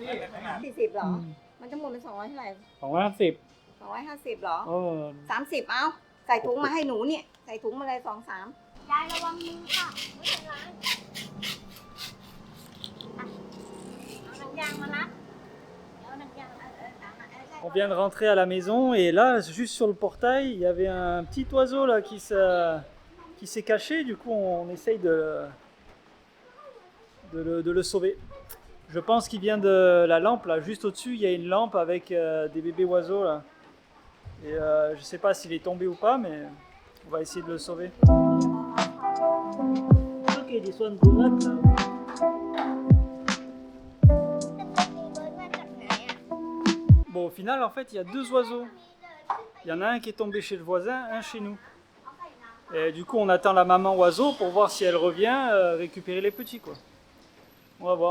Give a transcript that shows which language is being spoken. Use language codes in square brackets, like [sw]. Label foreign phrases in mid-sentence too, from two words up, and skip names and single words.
[th] 40เหรอมันทั้งหมดเป็น200เท่าไหร่ 250 250เหรอ 30 30 เอาใส่ถุงมาให้หนูเนี่ยใส่ถุงมาเลย2-3ยายระวังมือค่ะไม่เป็นไรเอาหนังยางมารัดเอาหนังยาง [fr] On vient de rentrer à la maison et là, juste sur le portail, il y avait un petit oiseau là qui s'est caché. Du coup, on essaye de le sauver. Je pense qu'il vient de la lampe là, juste au-dessus, il y a une lampe avec des bébés oiseaux là. Et je sais pas s'il est tombé ou pas, mais on va essayer de le sauver. [en] Ok, this one good luck. [fr] Bon, au final, en fait, il y a 2 oiseaux. Il y en a un qui est tombé chez le voisin, un chez nous. Et du coup, on attend la maman oiseau pour voir si elle revient récupérer les petits, quoi. On va voir.